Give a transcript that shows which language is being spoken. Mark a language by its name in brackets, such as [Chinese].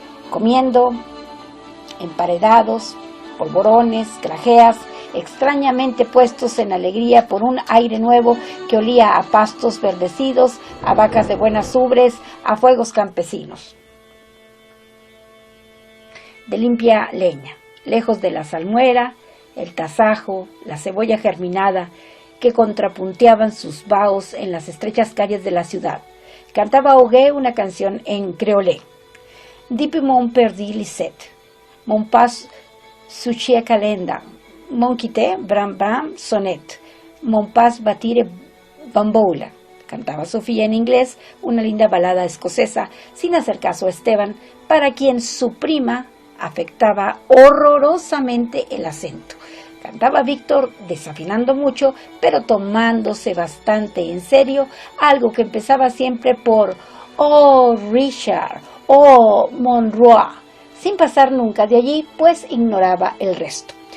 [Spanish] comiendo emparedados, polvorones, grajeas, extrañamente puestos en alegría por un aire nuevo que olía a pastos verdecidos, a vacas de buenas ubres, a fuegos campesinos de limpia leña, lejos de la salmuera, el tasajo, la cebolla germinada que contrapunteaban sus vaos en las estrechas calles de la ciudad. Cantaba Ogué una canción en creolé. [Haitian Creole] Depuis mon perdi Lisette, mon pas suchia calenda, mon quité bram bram sonet, mon pas batire bamboula. [Spanish] Cantaba Sofía en inglés, una linda balada escocesa, sin hacer caso a Esteban, para quien su prima afectaba horrorosamente el acento. Cantaba Víctor desafinando mucho, pero tomándose bastante en serio, algo que empezaba siempre por «Oh, Richard», «Oh, Monroe», sin pasar nunca de allí, pues ignoraba el resto.